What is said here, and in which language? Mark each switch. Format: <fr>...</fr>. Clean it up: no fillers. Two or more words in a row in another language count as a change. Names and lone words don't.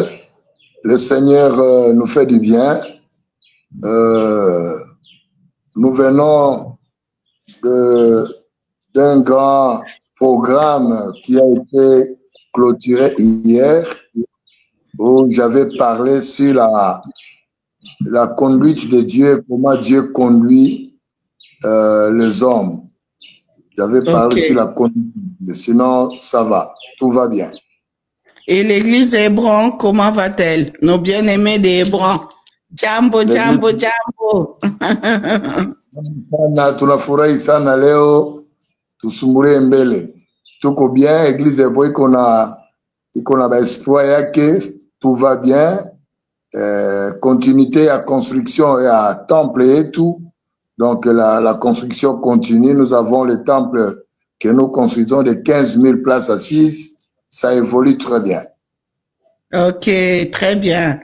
<fr>Le Seigneur nous fait du bien. Nous venons d'un grand programme qui a été clôturé hier, où j'avais parlé sur la conduite de Dieu, comment Dieu conduit les hommes. J'avais parlé sur la conduite. Sinon, ça va. Tout va bien. Et l'église Hébron, comment va-t-elle? Nos bien-aimés des Hébron.</fr> <sw>Jambo, jambo, jambo. Tunafurahi sana leo, tusumbulie mbele. Tuko bien, église Hébron iko na espoir yake,</sw> <fr>tout va bien. Continuité à construction et à temple et tout. Donc la construction continue. Nous avons le temple que nous construisons de 15 000 places assises. Ça évolue très bien. Ok, très bien.</fr>